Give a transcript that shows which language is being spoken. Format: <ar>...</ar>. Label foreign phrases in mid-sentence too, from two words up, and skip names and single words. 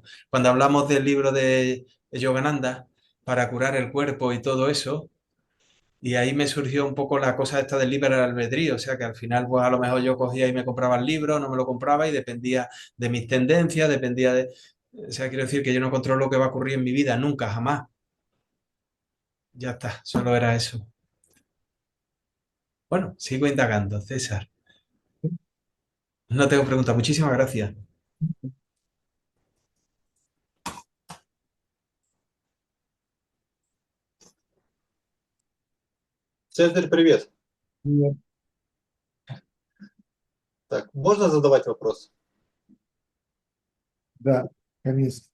<es>Cuando hablamos del libro de Yogananda para curar el cuerpo y todo eso, y ahí me surgió un poco la cosa esta del libre albedrío, o sea que al final pues a lo mejor yo cogía y me compraba el libro, no me lo compraba y dependía de mis tendencias, dependía de... O sea, quiero decir que yo no controlo lo que va a ocurrir en mi vida, nunca, jamás. Ya está, solo era eso. Bueno, sigo indagando, César. No tengo preguntas, muchísimas gracias.</es> <ru>Цезарь, привет.</ru> <es>Bien.</es> <ru>Так, можно задавать вопрос?</ru> <es>Da, permiso.</es>